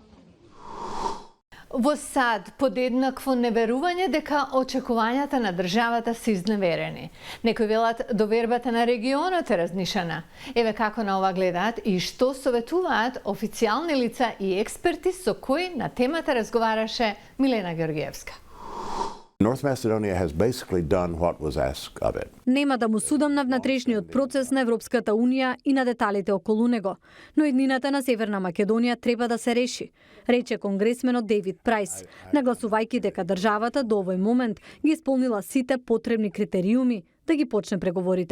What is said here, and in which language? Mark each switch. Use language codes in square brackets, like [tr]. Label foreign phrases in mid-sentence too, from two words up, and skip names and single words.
[mk] Во САД подеднакво неверување дека очекувањата на државата се изневерени. Некои велат довербата на регионот е разнишана. Еве како на ова гледаат и што советуваат официјални лица и експерти со кои на темата разговараше Милена Георгиевска. [en] North Macedonia has basically done what was asked of it. [mk] Нема да му судам на внатрешниот процес на Европската Унија и на деталите околу него, но еднината на Северна Македонија треба да се реши, рече конгресменот Дейвид Прајс, нагласувајќи дека државата до овој момент ги исполнила сите потребни критериуми да ги почне преговорите.